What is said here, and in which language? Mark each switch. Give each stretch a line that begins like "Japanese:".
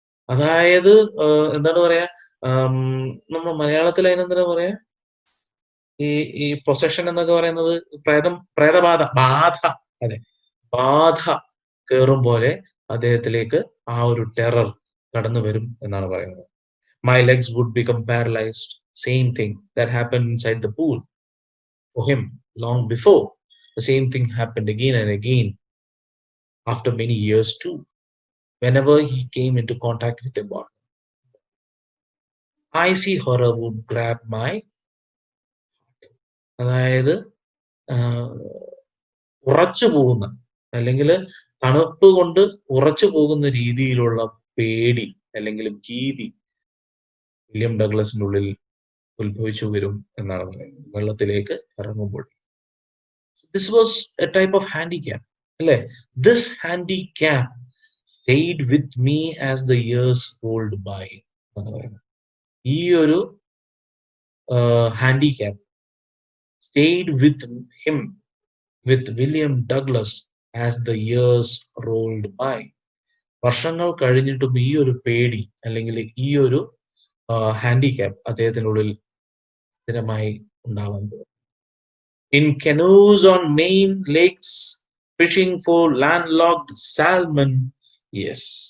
Malayalam: അതായത് എന്താണ് പറയാ, നമ്മൾ മലയാളത്തിൽ അതിനെന്താ പറയാ, ഈ പൊസഷൻ എന്നൊക്കെ പറയുന്നത് പ്രേതബാധ, ബാധ. അതെ, ബാധ കയറും പോലെ അദ്ദേഹത്തിലേക്ക് ആ ഒരു ടെറർ കടന്നു വരും എന്നാണ് പറയുന്നത്.
English: My legs would become paralysed. Same thing that happened inside the pool for him long before. The same thing happened again and again after many years too. Whenever he came into contact with the water, icy horror would grab my.
Malayalam: അതായത് ഉറച്ചു പോകുന്ന, അല്ലെങ്കിൽ തണുപ്പ് കൊണ്ട് ഉറച്ചു പോകുന്ന രീതിയിലുള്ള പേടി അല്ലെങ്കിൽ ഭീതി വില്യം ഡഗ്ലസിന്റെ ഉള്ളിൽ ഉത്ഭവിച്ചു വരും എന്നാണ് പറയുന്നത് വെള്ളത്തിലേക്ക് ഇറങ്ങുമ്പോൾ.
English: This was a type of handicap,
Malayalam: അല്ലേ?
English: This handicap stayed with me as the years rolled by.
Malayalam: ഈ ഒരു
English: handicap stayed with him, with William Douglas, as the years rolled by.
Malayalam: വർഷങ്ങൾ കഴിഞ്ഞിട്ടും ഈ ഒരു പേടി അല്ലെങ്കിൽ ഈ ഒരു ഹാൻഡിക്യാപ്പ് അദ്ദേഹത്തിനുള്ളിൽ സ്ഥിരമായി ഉണ്ടാവാൻ പോകും.
English: In canoes on main lakes, fishing for landlocked salmon. Yes.